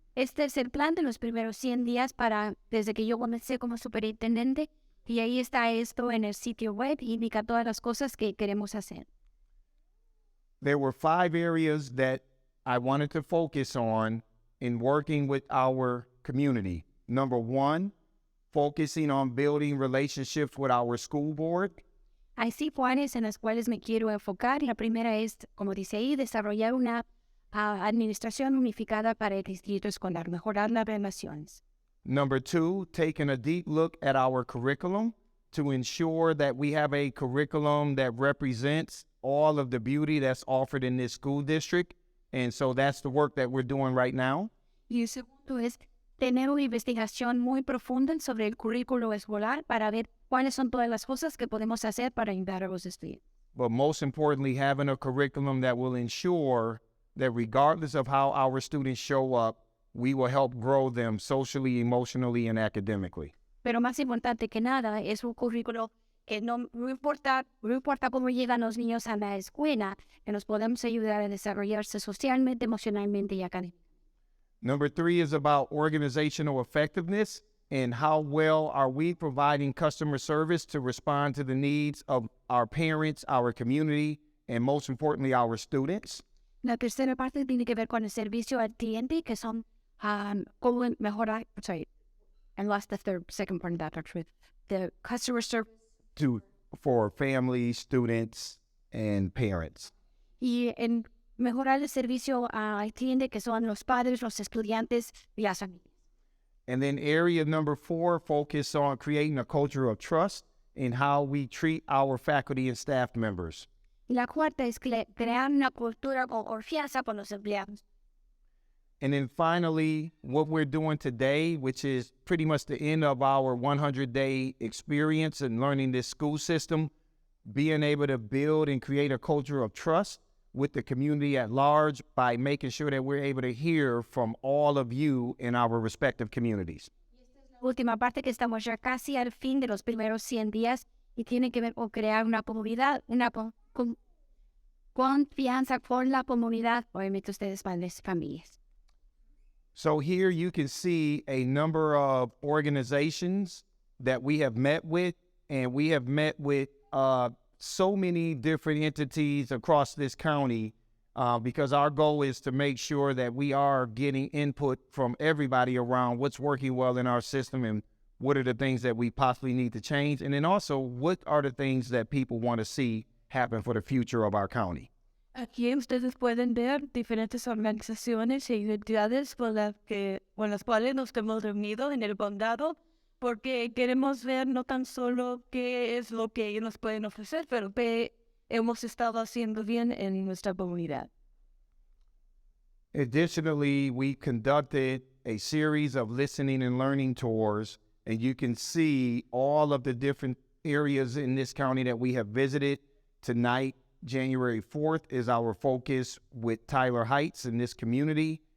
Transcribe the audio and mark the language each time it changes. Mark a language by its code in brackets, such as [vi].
[es] Este es el plan de los primeros 100 días desde que yo comencé como superintendente, y ahí está esto en el sitio web y indica todas las cosas que queremos hacer. [en] There were 5 areas that I wanted to focus on in working with our community. Number one, focusing on building relationships with our school board. [es] Hay 5 áreas en las cuales me quiero enfocar. La primera es, como dice ahí, desarrollar una administración unificada para el distrito escolar, mejorar las relaciones. [en] Number two, taking a deep look at our curriculum to ensure that we have a curriculum that represents all of the beauty that's offered in this school district. And so that's the work that we're doing right now. [es] Y el segundo es tener una investigación muy profunda sobre el currículo escolar para ver cuáles son todas las cosas que podemos hacer para ayudar a los estudiantes. [en] But most importantly, having a curriculum that will ensure that regardless of how our students show up, we will help grow them socially, emotionally, and academically. [es] Pero más importante que nada es un currículo que no importa cómo llegan los niños a la escuela, que nos podemos ayudar a desarrollarse socialmente, emocionalmente y académicamente. [en] Number three is about organizational effectiveness and how well are we providing customer service to respond to the needs of our parents, our community, and most importantly, our students. [es] La tercera parte tiene que ver con el servicio al cliente, que son cómo mejorar, [en] I lost the second part of that actually. The customer service. For families, students, and parents. [es] Y en mejorar el servicio al cliente, que son los padres, los estudiantes y las familias. [en] And then area number 4, focus on creating a culture of trust in how we treat our faculty and staff members. [es] Y la cuarta es crear una cultura con confianza con los empleados. [en] And then finally, what we're doing today, which is pretty much the end of our 100-day experience in learning this school system, being able to build and create a culture of trust with the community at large by making sure that we're able to hear from all of you in our respective communities. [es] La última parte, que estamos ya casi al fin de los primeros 100 días y tiene que ver con crear una comunidad, confianza con la comunidad, obviamente ustedes, padres y familias. [en] So here you can see a number of organizations that we have met with, and we have met with so many different entities across this county because our goal is to make sure that we are getting input from everybody around what's working well in our system and what are the things that we possibly need to change, and then also what are the things that people want to see happen for the future of our county. [es] Aquí ustedes pueden ver diferentes organizaciones e identidades con las cuales nos hemos reunido en el condado, porque queremos ver no tan solo qué es lo que ellos nos pueden ofrecer, pero qué hemos estado haciendo bien en nuestra comunidad. [en] Additionally, we conducted a series of listening and learning tours, and you can see all of the different areas in this county that we have visited. Tonight, January 4th, is our focus with Tyler Heights in this community.